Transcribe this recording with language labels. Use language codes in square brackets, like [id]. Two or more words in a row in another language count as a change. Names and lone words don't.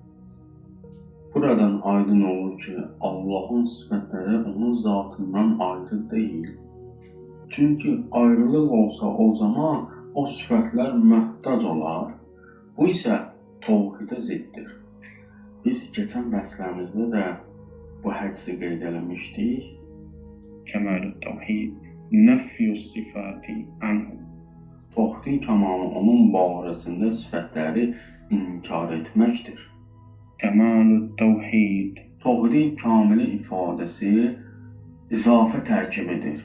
[tr] Buradan aydın olur ki Allah'ın sıfatları onun zatından ayrı değil. Çünkü ayrılık olsa o zaman o sıfatlar mühtaç olar. Bu ise tevhide ziddir. Biz geçen derslerimizde de bu hadisi [az] qeyd eləmişdik. [ar] كمال التوحيد نفي الصفات عنه. [az] Tevhidin kemalı onun barəsində sifətləri inkar etməkdir. [ar] كمال التوحيد. [az] Tevhidin kamili ifadəsi izafə tərkimidir.